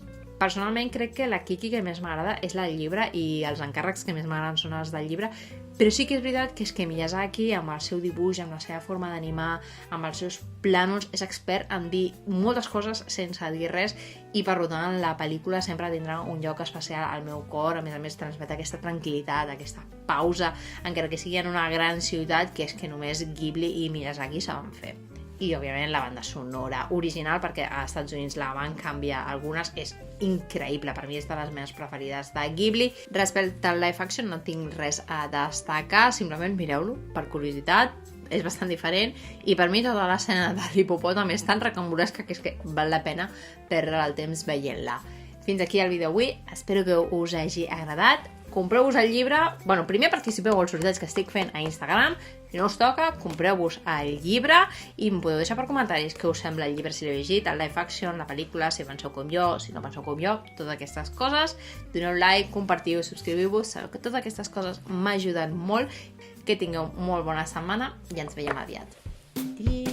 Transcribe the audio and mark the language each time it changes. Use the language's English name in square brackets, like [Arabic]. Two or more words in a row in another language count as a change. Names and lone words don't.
[Catalan] Personalment crec que la Kiki que més m'agrada és la del llibre i els encàrrecs que més m'agraden són els del llibre, però sí que és veritat que és que Miyazaki, amb el seu dibuix, amb la seva forma d'animar, amb els seus plànols, és expert en dir moltes coses sense dir res i per tant la pel·lícula sempre tindrà un lloc especial al meu cor, a més transmet aquesta tranquil·litat, aquesta pausa, encara que sigui en una gran ciutat, que és que només Ghibli i Miyazaki saben fer. I, òbviament, la banda sonora original, perquè als Estats Units la van canviar algunes, és increïble. Per mi és de les meves preferides de Ghibli. Respecte al [English] live action [Catalan] no tinc res a destacar, simplement mireu-lo per curiositat, és bastant diferent i per mi tota l'escena de l'hipopòtam és tan recambolesca que és que val la pena perdre el temps veient-la. Fins aquí el vídeo avui, espero que us hagi agradat. Compreu-vos el llibre, primer participeu als sorteig que estic fent a Instagram, si no us toca, compreu-vos el llibre i em podeu deixar per comentaris què us sembla el llibre, si l'heu llegit, el [English] live action, [Catalan] la pel·lícula, si penseu com jo, si no penseu com jo, totes aquestes coses. Doneu like, compartiu, subscriviu-vos, sabeu que totes aquestes coses m'ajuden molt. Que tingueu molt bona setmana i ens veiem aviat. Adéu!